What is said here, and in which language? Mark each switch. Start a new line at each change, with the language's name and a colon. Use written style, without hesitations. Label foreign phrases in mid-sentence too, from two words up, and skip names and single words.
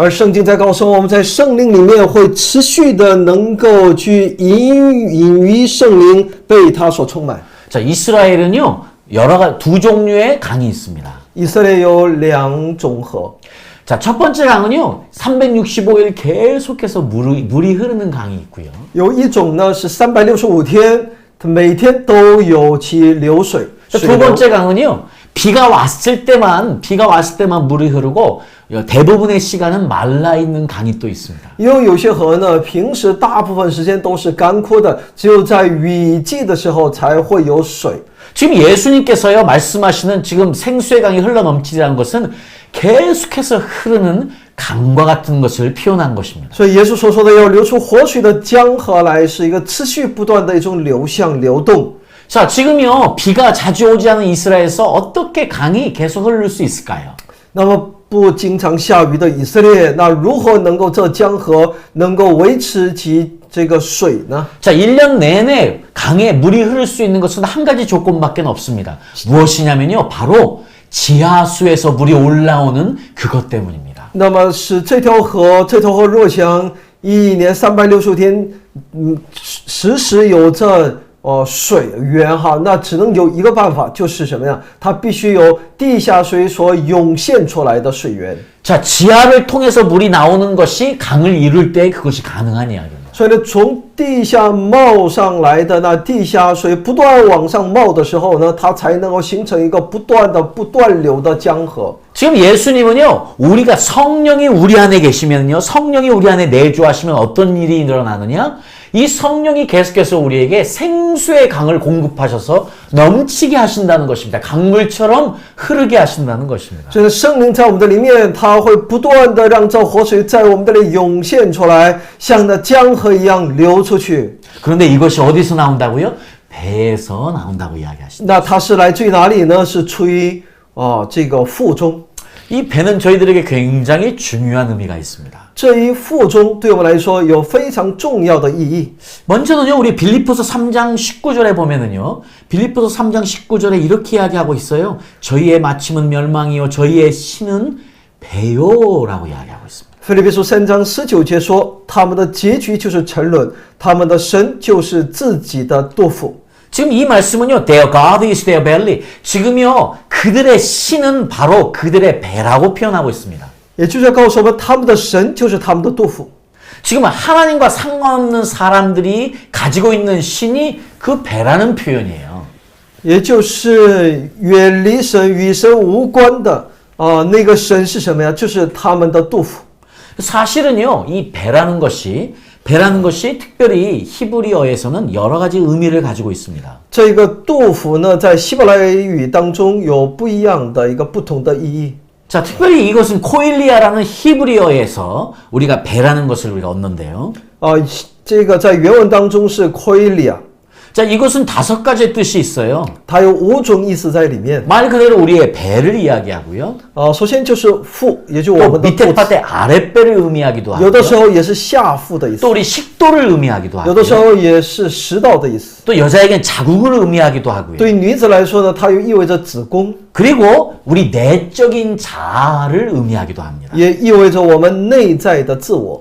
Chinese: 而圣经在告诉我们，在圣灵里面会持续的能够去隐于圣灵，被他所充满。
Korean: 자, 이스라엘은요, 두 종류의 강이 있습니다.
Chinese: 以色列有两种河，
Korean: 자, 첫 번째 강은요, 365일 계속해서 물이 흐르는 강이 있고요.
Chinese: 有一种呢是365天，它每天都有其流水。
Korean: 두
Chinese: 水流
Korean: 번째 강은요, 비가 왔을 때만 물이 흐르고 대부분의 시간은 말라 있는 강이 또 있습니다.
Chinese: 因为有些河呢，平时大部分时间都是干枯的，只有在雨季的时候才会有水。
Korean: 지금 예수님께서요, 말씀하시는 지금 생수의 강이 흘러넘치라는 것은 계속해서 흐르는 강과 같은 것을 표현한 것입니다.
Chinese: 所以耶稣所说的要流出活水的江河来，是一个持续不断的一种流向流动。
Korean: 자, 지금요, 비가 자주 오지 않은 이스라엘에서 어떻게 강이 계속 흐를 수 있을까요?
Chinese: 那么不经常下雨的以色列，那如何能够这江河能够维持其这个水呢？
Korean: 자, 1년 내내 강에 물이 흐를 수 있는 것은 한 가지 조건밖에 없습니다. 무엇이냐면요, 바로 지하수에서 물이 올라오는 그것 때문입니다.
Chinese: 那么是这条河若想一年365天，时时有这水源哈，那只能有一个办法，就是什么呀？它必须有地下水所涌现出来的水源。
Korean: 자, 지하를 통해서 물이 나오는 것이 강을 이룰 때 그것이 가능한 이야기입니다.
Chinese: 所以呢，从地下冒上来的那地下水不断往上冒的时候呢，它才能够形成一个不断流的江河。
Korean: 지금 예수님은요, 우리가 성령이 우리 안에 계시면요, 성령이 우리 안에 내주하시면 어떤 일이 일어나느냐? 이 성령이 계속해서 우리에게 생수의 강을 공급하셔서 넘치게 하신다는 것입니다. 강물처럼 흐르게 하신다는 것입니다.
Chinese: 所以圣灵在我们的里面，它会不断的让这活水在我们的里涌现出来，像那江河一样流出去。
Korean: 그런데 이것이 어디서 나온다고요? 배에서 나온다고 이야기하십니다.
Chinese: 那它是来自于哪里呢？是出于这个腹中。
Korean: 이 배는 저희들에게 굉장히 중요한 의미가 있습니다.
Chinese: 这一腹中对我们来说有非常重要的意义。
Korean: 먼저는요, 우리 빌립보서 3장 19절에 보면은요, 빌립보서 3장 19절에 이렇게 이야기하고 있어요. 저희의 마침은 멸망이요, 저희의 신은 배요라고 이야기하고 있습니다.
Chinese: 腓立比书3章19节说，他们的结局就是沉沦，他们的神就是自己的肚腹。
Korean: 지금 이 말씀은요,
English: their God is their belly.
Korean: 지금요, 그들의 신은 바로 그들의 배라고 표현하고 있습니다.
Chinese: 也就是告诉我们，他们的神就是他们的肚腹。 지금 하나님과 상관없는 사람들이 가지고 있는 신이 그 배라는 표현이에요. 也就是远离神、与神无关的那个神是什么呀？就是他们的肚腹。
Korean: 사실은요, 이 배라는 것이 특별히 히브리어에서는 여러 가지 의미를 가지고 있습니다.
Chinese: 这个肚腹呢，在希伯来语当中有不一样的一个不同的意义。
Korean: 자, 특별히 이것은 코일리아라는 히브리어에서 우리가 배라는 것을 우리가 얻는데요.
Chinese: 这个在原文当中是 koilia，
Korean: 자, 이것은 5가지의 뜻이 있어요.
Chinese: 它有5种意思在里面。
Korean: 말 그대로 우리의 배를 이야기하고요.
Chinese: 首先就是腹，也就是我
Korean: 또
Chinese: 们的肚
Korean: 밑에
Chinese: 子，
Korean: 파트의 아랫배를 의미하기도
Chinese: 有的时
Korean: 하고요.
Chinese: 候也是下腹的意思，
Korean: 또 우리 식도를 의미하기도
Chinese: 有的时
Korean: 하고요.
Chinese: 候也是食道的意思。
Korean: 또 여자에겐 자궁을 의미하기도 하고요.
Chinese: 对女子来说呢，它又意味着子宫，
Korean: 그리고 우리 내적인 자아를 의미하기도 합니다.
Chinese: 也意味着我们内在的自我。